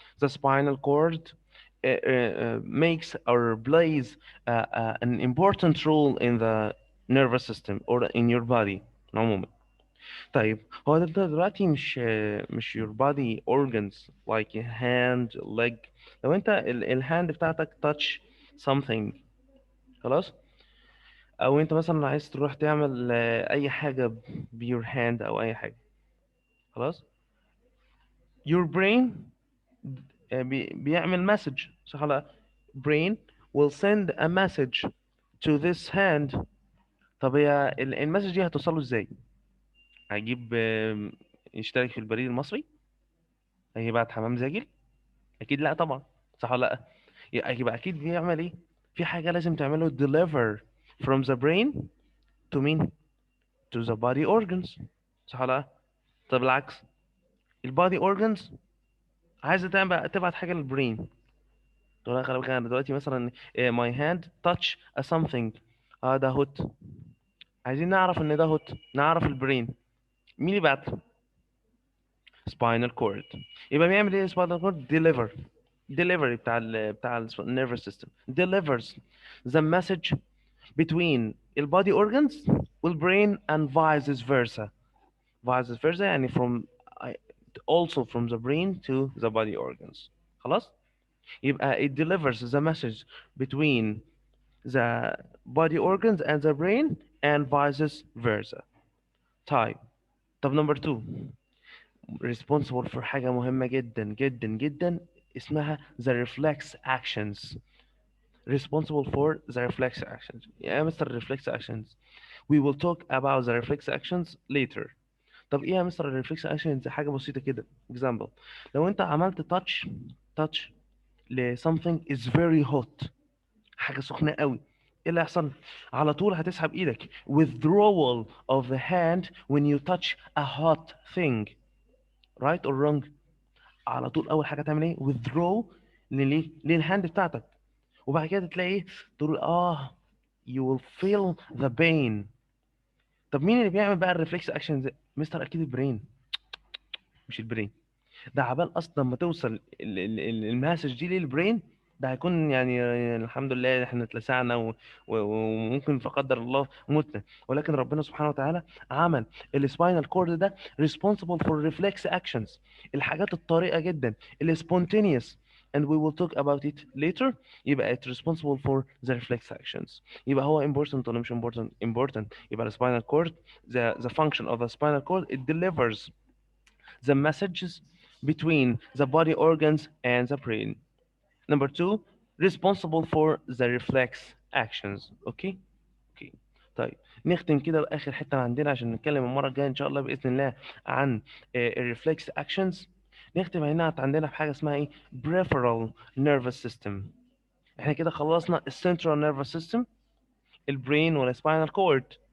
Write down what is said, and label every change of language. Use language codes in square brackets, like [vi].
[en] The spinal cord makes or plays an important role in the nervous system or in your body [ar] عموما. طيب هو ده دلوقتي مش [en] your body organs like a hand leg. [ar] لو انت الهاند بتاعتك [en] touch something، [ar] خلاص، او انت مثلا عايز تروح تعمل اي حاجة بيور هاند او اي حاجة، خلاص، [en] your brain [ar] بيعمل مسج، صح ولا لا؟ [en] brain will send a message to this hand. [ar] طب هي المسج دي هتوصل له ازاي؟ هيجيب يشترك في البريد المصري؟ هيبعت حمام زاجل؟ اكيد لا طبعا، صح ولا لا؟ يبقى اكيد بيعمل ايه؟ في حاجه لازم تعمله [en] deliver from the brain to [ar] مين؟ [en] to the body organs، [ar] صح ولا لا؟ طب العكس، البادي organs عايزه تبعت حاجه للبرين، تقول لها خلي بالك انا دلوقتي مثلا [en] my hand touch a something. [ar] اه ده هوت، عايزين نعرف ان ده هوت، نعرف البرين مين اللي بعت؟ spinal cord. يبقى بيعمل ايه [en] spinal cord؟ deliver. delivery [ar] بتاع ال [en] nervous system delivers the message between ال body organs وال brain and vice versa. vice versa [ar] يعني [en] from also from the brain to the body organs. [ar] خلاص. يبقى [en] it delivers the message between the body organs and the brain and vice versa. طيب. [ar] طب [en] number two, responsible for [ar] حاجة مهمة جدا جدا جدا اسمها [en] the reflex actions. Responsible for the reflex actions. [ar] يا مستر [en] reflex actions. We will talk about the reflex actions later. [ar] طب ايه يا مستر الريفلكس actions؟ حاجة بسيطة كده. [en] example. [ar] لو انت عملت touch ل [en] something is very hot، [ar] حاجة سخنة قوي، ايه اللي هيحصل؟ على طول هتسحب ايدك. [en] withdrawal of the hand when you touch a hot thing. right or wrong؟ [ar] على طول اول حاجه تعمل ايه؟ withdraw للهاند بتاعتك، وبعد كده تلاقي ايه؟ تقول [en] you will feel the pain. [ar] طب مين اللي بيعمل بقى الريفلكس اكشنز؟ مستر اكيد البرين. مش البرين، ده عبال اصلا ما توصل المسج دي للبرين، ده هيكون يعني الحمد لله احنا اتلسعنا وممكن لا قدر الله متنا. ولكن ربنا سبحانه وتعالى عمل السباينال كورد ده [en] responsible for reflex actions، [ar] الحاجات الطريقة جدا اللي [en] spontaneous and we will talk about it later. [ar] يبقى [en] it responsible for the reflex actions. [ar] يبقى هو important ولا مش important؟ important. يبقى السباينال كورد [en] the function of the spinal cord it delivers the messages between the body organs and the brain. Number two, responsible for the reflex actions. Okay? Okay. [ar] طيب نختم كده بآخر حتة عندنا عشان نتكلم المرة الجاية إن شاء الله بإذن الله عن الريفلكس actions. نختم هنا عندنا بحاجة اسمها إيه؟ peripheral nervous system. إحنا كده خلصنا السنترال nervous system، البرين والسباينال كورد.